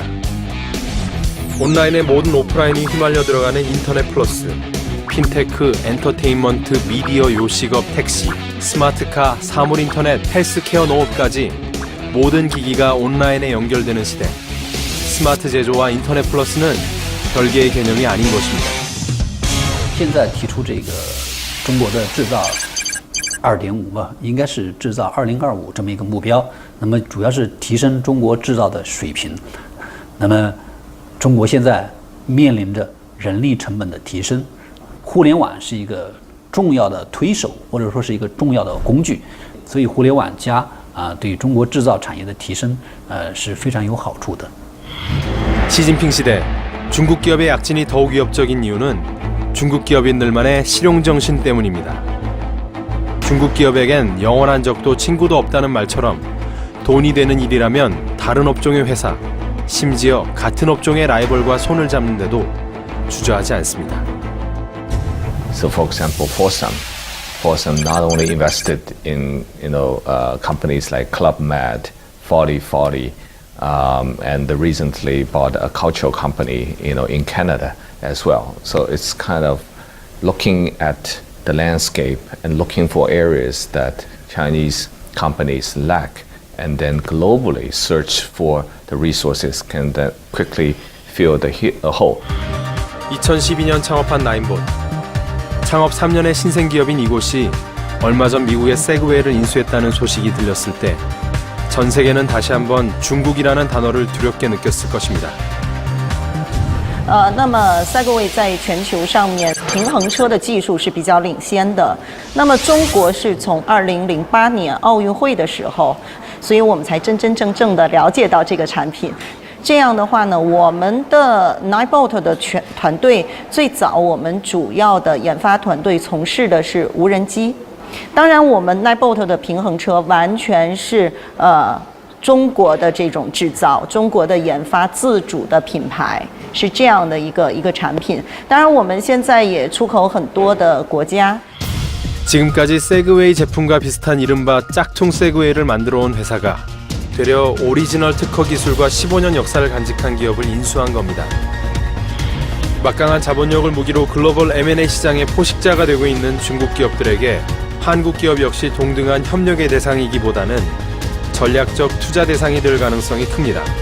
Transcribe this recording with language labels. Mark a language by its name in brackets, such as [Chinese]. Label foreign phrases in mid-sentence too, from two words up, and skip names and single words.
[Korean] 온라인의 모든 오프라인이 휘말려 들어가는 인터넷 플러스, 핀테크, 엔터테인먼트, 미디어, 요식업, 택시, 스마트카, 사물인터넷, 헬스케어, 농업까지 모든 기기가 온라인에 연결되는 시대. 스마트 제조와 인터넷 플러스는 별개의 개념이 아닌 것입니다. [Chinese] 现在提出这个中国的制造2.5吧，应该是制造2025这么一个目标。那么主要是提升中国制造的水平。那么中国现在面临着人力成本的提升，互联网是一个重要的推手，或者说是一个重要的工具。所以互联网加对中国制造产业的提升是非常有好处的。 [Korean] 시진핑 시대, 중국 기업의 약진이 더욱 위협적인 이유는 중국 기업인들만의 실용정신 때문입니다. 중국 기업에겐 영원한 적도 친구도 없다는 말처럼 돈이 되는 일이라면 다른 업종의 회사, 심지어 같은 업종의 라이벌과 손을 잡는데도 주저하지 않습니다. [English] So, for example, Fosun not only invested in companies like Club Med, 4040, and recently bought a cultural company in Canada as well. So it's kind of looking at the landscape and looking for areas that Chinese companies lack, and then globally search for the resources can then quickly fill the hole. [Korean] 2012년 창업한 나인본. 창업 3년의 신생기업인 이곳이 얼마 전 미국의 세그웨이를 인수했다는 소식이 들렸을 때 전 세계는 다시 한번 중국이라는 단어를 두렵게 느꼈을 것입니다. [Chinese] 那么 Segway 在全球上面平衡车的技术是比较领先的。那么中国是从2008年奥运会的时候，所以我们才真真正正的了解到这个产品。这样的话呢，我们的 Ninebot 的团队最早我们主要的研发团队从事的是无人机。当然，我们 Ninebot 的平衡车完全是中国的这种制造，中国的研发自主的品牌，是这样的一个产品。当然，我们现在也出口很多的国家。 [Korean] 지금까지 세그웨이 제품과 비슷한 이른바 짝퉁 세그웨이를 만들어온 회사가 되려 오리지널 특허 기술과 15년 역사를 간직한 기업을 인수한 겁니다. 막강한 자본력을 무기로 글로벌 M&A 시장의 포식자가 되고 있는 중국 기업들에게 한국 기업 역시 동등한 협력의 대상이기보다는 전략적 투자 대상이 될 가능성이 큽니다.